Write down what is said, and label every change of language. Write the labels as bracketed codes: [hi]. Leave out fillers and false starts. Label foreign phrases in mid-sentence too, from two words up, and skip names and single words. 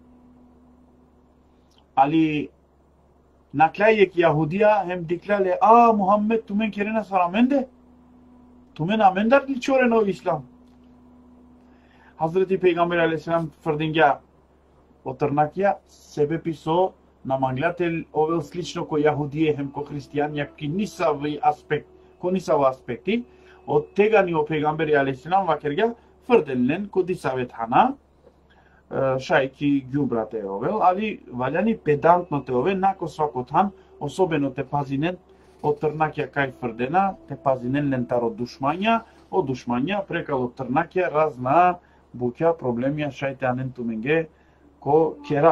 [rom] Али наклајек јахудија хем диклале, Мухаммед, тумен керена сараменде? Тумен амендар ли чорено ислам? Хазрети пегамбери алейхиселам тврдингја о трнакија, себе писо на манглател овел слично ко јахудија хем ко христијан, јаки нисави аспект, ко нисави аспекти, [mk] од тега [rom] ни о пегамбери алейхиселам вакергја фрденлен ко дисавет хана, шајки ѓубрате овел, али валјани педантно те ове, нако свакот хан, особено те пазинен, од трнакја кај фрдена, те пазинен лентар од душмања, прекал од трнакја, разна буќа, проблемија, шајте анен туменге, ко кера.